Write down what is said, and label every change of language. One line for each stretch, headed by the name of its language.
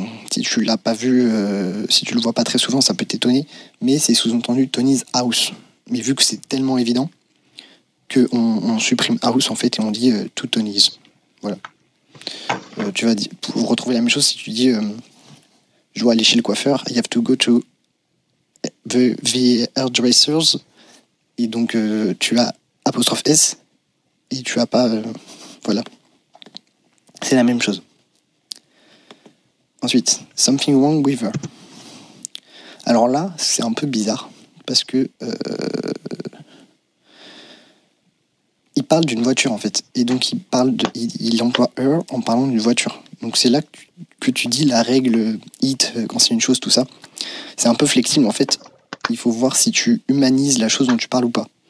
French: Si tu l'as pas vu, si tu le vois pas très souvent, ça peut t'étonner. Mais c'est sous-entendu
English: Tony's house.
French: Mais vu que c'est tellement évident qu'on supprime house en fait et on dit
English: to Tony's.
French: Voilà. Tu vas pour retrouver la même chose si tu dis je dois aller chez le coiffeur.
English: I have to go to the hairdressers.
French: Et donc tu as apostrophe S et tu as pas voilà. C'est la même chose. Ensuite,
English: something wrong with her.
French: Alors là, c'est un peu bizarre parce que il parle d'une voiture en fait, et donc il emploie her en parlant d'une voiture. Donc c'est là que tu dis la règle it quand c'est une chose, tout ça. C'est un peu flexible en fait. Il faut voir si tu humanises la chose dont tu parles ou pas.